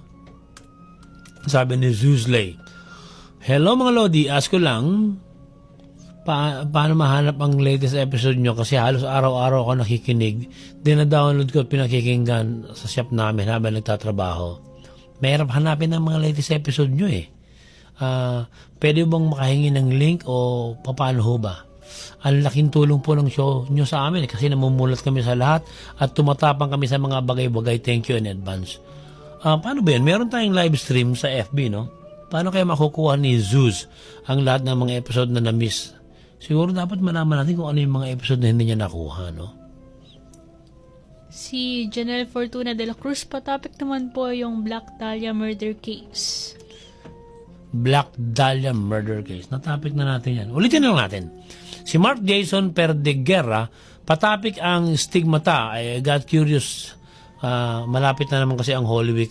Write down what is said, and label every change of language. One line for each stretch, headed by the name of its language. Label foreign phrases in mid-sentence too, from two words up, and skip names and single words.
Filipino: Sabi ni Zeus Lay, hello mga Lodi, ask ko lang, paano mahanap ang
English: latest episode
Filipino: nyo kasi halos araw-araw ako nakikinig, dina-download ko at pinakikinggan sa shop namin habang nagtatrabaho. Mahirap hanapin ang mga
English: latest episode
Filipino: nyo pwede bang makahingi ng link o paano ho ba? Ang laking tulong po ng show nyo sa amin kasi namumulat kami sa lahat at tumatapang kami sa mga bagay-bagay.
English: Thank you in advance.
Filipino: Paano ba yan? Meron tayong
English: live stream
Filipino: sa FB, no? Paano kaya makukuha ni Zeus ang lahat ng mga episode na na-miss? Siguro dapat malaman natin kung ano yung mga episode na hindi niya nakuha, no? Si Janelle Fortuna de la Cruz, topic naman po yung Black Dahlia
English: murder case. Black Dahlia murder case.
Filipino: Na-topic na natin yan. Ulitin na lang natin. Si Mark Jason Perdeguerra, patapik ang stigmata.
English: I got curious.
Filipino: Malapit na naman kasi ang Holy Week.